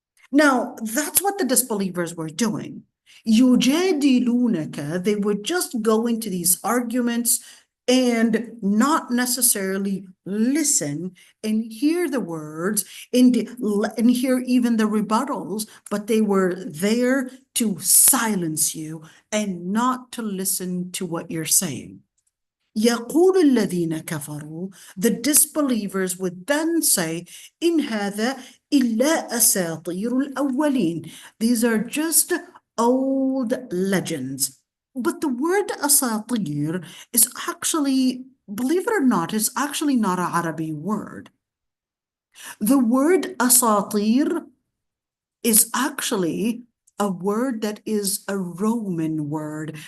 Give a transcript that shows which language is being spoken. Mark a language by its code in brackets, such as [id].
[en] Now, that's what the disbelievers were doing. يُجَادِلُونَكَ, they would just go into these arguments and not necessarily listen and hear the words and hear even the rebuttals, but they were there to silence you and not to listen to what you're saying. [ar] يقول الذين كفروا, [en] the disbelievers would then say, [ar] إن هذا إلا أساطير الأولين. [en] These are just old legends. But the word asatir is actually, believe it or not, is actually not an Arabic word. The word asatir is actually a word that is a Roman word.